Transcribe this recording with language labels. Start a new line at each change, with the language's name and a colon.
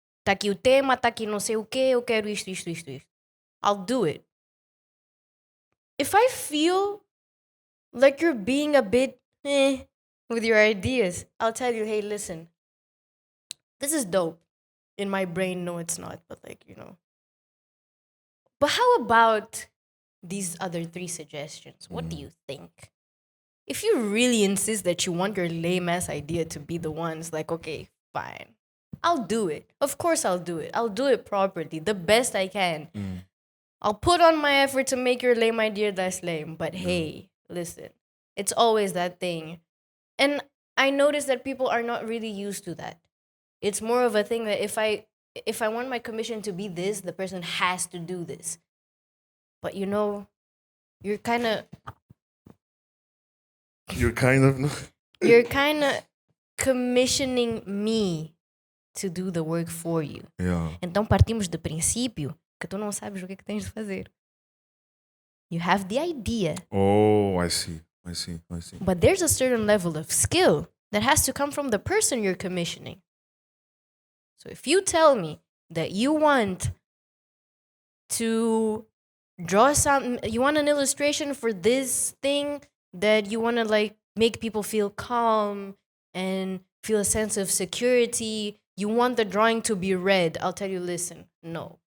Portuguese: Tá aqui o tema, tá aqui não sei o quê, eu quero isto.
English: I'll do it. If I feel like you're being a bit with your ideas, I'll tell you, hey, listen, this is dope. In my brain, no, it's not, but like, you know. But how about these other 3 suggestions? What do you think? If you really insist that you want your lame-ass idea to be the ones, like, okay, fine. I'll do it. Of course I'll do it. I'll do it properly, the best I can. I'll put on my effort to make your lame idea less lame. But hey, listen, it's always that thing. And I notice that people are not really used to that. It's more of a thing that if I want my commission to be this, the person has to do this. But you're kind of You're kind of you're kind of commissioning me to do the work for you. yeah.
Portuguese: Então partimos do princípio que tu não sabes o que tens de fazer.
English: You have the idea. Oh, I see. But there's a certain level of skill that has to come from the person you're commissioning. So if you tell me that you want to draw you want an illustration for this thing that you want to like make people feel calm and feel a sense of security, you want the drawing to be read, I'll tell you, listen, no.